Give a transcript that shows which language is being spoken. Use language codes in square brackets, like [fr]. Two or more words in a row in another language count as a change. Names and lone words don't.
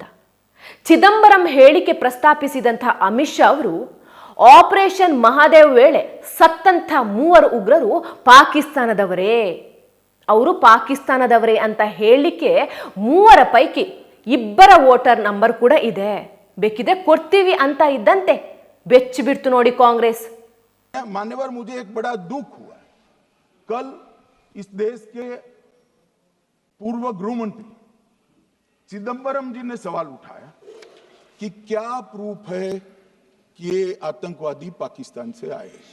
[kn] ಚಿದಂಬರಂ ಹೇಳಿಕೆ ಪ್ರಸ್ತಾಪಿಸಿದಂಥ ಅಮಿತ್ ಶಾ ಅವರು ಆಪರೇಷನ್ ಮಹಾದೇವ್ ವೇಳೆ ಸತ್ತಂಥ 3 ಉಗ್ರರು ಪಾಕಿಸ್ತಾನದವರೇ, ಅವರು ಪಾಕಿಸ್ತಾನದವರೇ ಅಂತ ಹೇಳಲಿಕ್ಕೆ 3 ಪೈಕಿ 2 [en] voter number [kn] ಕೂಡ ಇದೆ, ಬೇಕಿದೆ ಕೊಡ್ತೀವಿ ಅಂತ ಇದ್ದಂತೆ ಬೆಚ್ಚಿ ಬಿಡ್ತು ನೋಡಿ ಕಾಂಗ್ರೆಸ್. [hi] मान्यवर, मुझे एक बड़ा दुख हुआ। कल इस देश के पूर्व गृह मंत्री चिदंबरम जी ने सवाल उठाया कि क्या प्रूफ है कि ये आतंकवादी पाकिस्तान से आए।